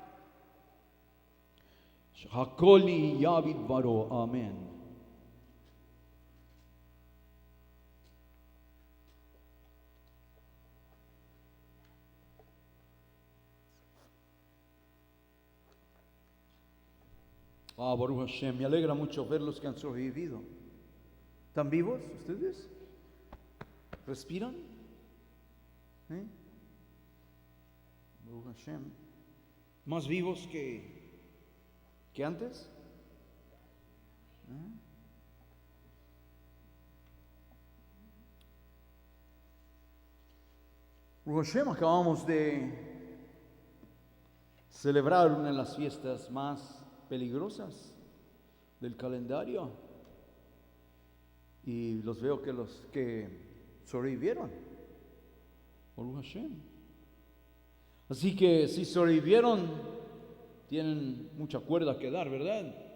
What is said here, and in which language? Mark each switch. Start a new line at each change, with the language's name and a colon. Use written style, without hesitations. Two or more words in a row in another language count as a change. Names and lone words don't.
Hebrew: הכל יה בדברו. Amén. ברוך השם,
Spanish: me alegra mucho ver los que han sobrevivido. ¿Están vivos ustedes? ¿Respiran?
Hebrew: ¿Eh? ברוך השם.
Spanish: ¿Más vivos que antes? ¿Eh?
Hebrew: ברוך השם,
Spanish: acabamos de celebrar una de las fiestas más peligrosas del calendario y los veo que los que sobrevivieron,
Hebrew: ברוך השם.
Spanish: Así que si sobrevivieron tienen mucha cuerda que dar, ¿verdad?